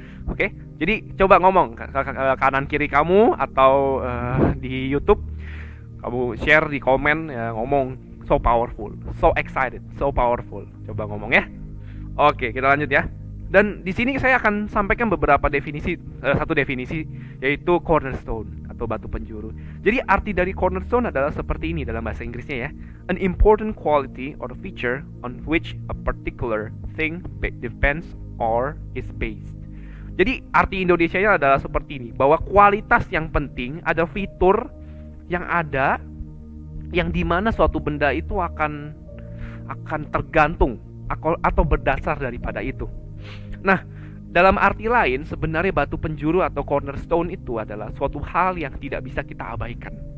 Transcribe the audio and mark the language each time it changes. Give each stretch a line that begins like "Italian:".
Indonesian: Oke, jadi coba ngomong ke kanan kiri kamu atau di YouTube, kamu share di komen ya, ngomong
English: so powerful, so excited, so powerful.
Indonesian: Coba ngomong ya. Oke, kita lanjut ya. Dan di sini saya akan sampaikan beberapa definisi, satu definisi yaitu cornerstone atau batu penjuru. Jadi arti dari cornerstone adalah seperti ini dalam bahasa Inggrisnya ya.
English: An important quality or feature on which a particular thing depends or is based.
Indonesian: Jadi arti Indonesianya adalah seperti ini, bahwa kualitas yang penting, ada fitur yang ada yang dimana suatu benda itu akan tergantung atau berdasar daripada itu. Nah, dalam arti lain sebenarnya batu penjuru atau cornerstone itu adalah suatu hal yang tidak bisa kita abaikan.